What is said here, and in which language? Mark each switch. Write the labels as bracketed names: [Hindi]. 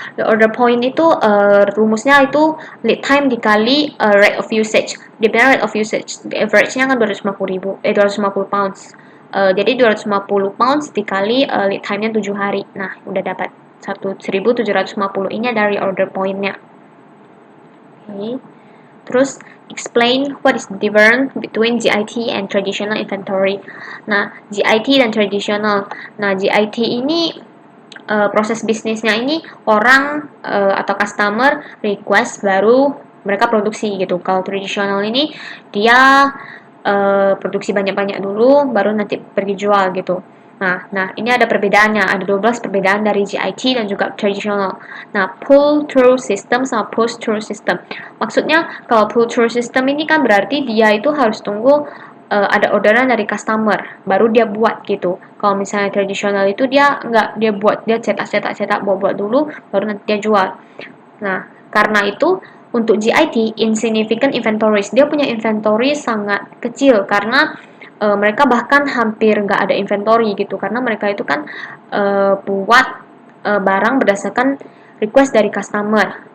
[Indonesian] Reorder point itu rumusnya itu lead time dikali rate of usage. Dia bilang rate of usage, average-nya kan 250 pounds. Jadi 250 pounds dikali lead time-nya 7 hari. Nah, udah dapat 1.750. Ini ada reorder point-nya. Okay. Terus [English] explain what is the difference between GIT and traditional inventory. [Indonesian] Nah, GIT dan traditional. Nah, GIT ini proses bisnisnya ini orang atau customer request baru mereka produksi gitu. Kalau traditional ini dia produksi banyak-banyak dulu baru nanti pergi jual gitu. Nah, ini ada perbedaannya, ada 12 perbedaan dari GIT dan juga traditional. Nah, pull-through system sama push-through system. Maksudnya, kalau pull-through system ini kan berarti dia itu harus tunggu ada orderan dari customer, baru dia buat gitu. Kalau misalnya tradisional itu dia nggak, dia cetak buat dulu, baru nanti dia jual. Nah, karena itu untuk GIT, insignificant inventories, dia punya inventory sangat kecil karena mereka bahkan hampir nggak ada inventory gitu, karena mereka itu kan buat barang berdasarkan request dari customer.